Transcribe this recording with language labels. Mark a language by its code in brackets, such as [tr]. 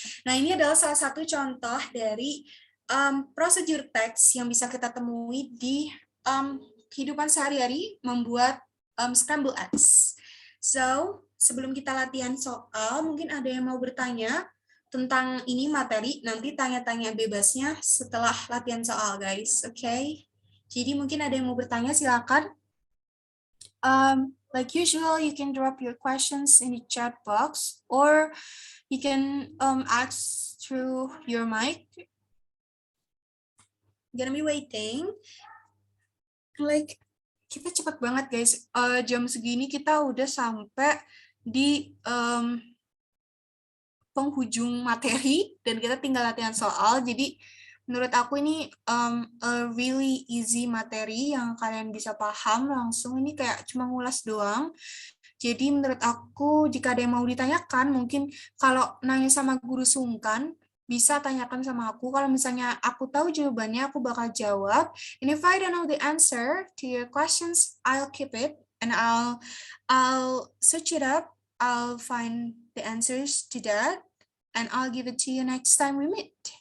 [id] Nah, ini adalah salah satu contoh dari prosedur teks yang bisa kita temui di kehidupan sehari-hari membuat scrambled eggs. So, sebelum kita latihan soal, mungkin ada yang mau bertanya tentang ini materi, nanti tanya-tanya bebasnya setelah latihan soal, guys. Oke? Jadi mungkin ada yang mau bertanya, silakan. [en] Like usual, you can drop your questions in the chat box, or you can ask through your mic. Gonna be waiting. Like, [id] kita cepat banget guys. Jam segini kita udah sampai di penghujung materi dan kita tinggal latihan soal. Jadi menurut aku ini [en] a really easy [id] materi yang kalian bisa paham langsung. Ini kayak cuma ngulas doang. Jadi menurut aku jika ada yang mau ditanyakan, mungkin kalau nanya sama guru sungkan, bisa tanyakan sama aku. Kalau misalnya aku tahu jawabannya, aku bakal jawab. [en] And if I don't know the answer to your questions, I'll keep it and I'll search it up. I'll find the answers to that and I'll give it to you next time we meet.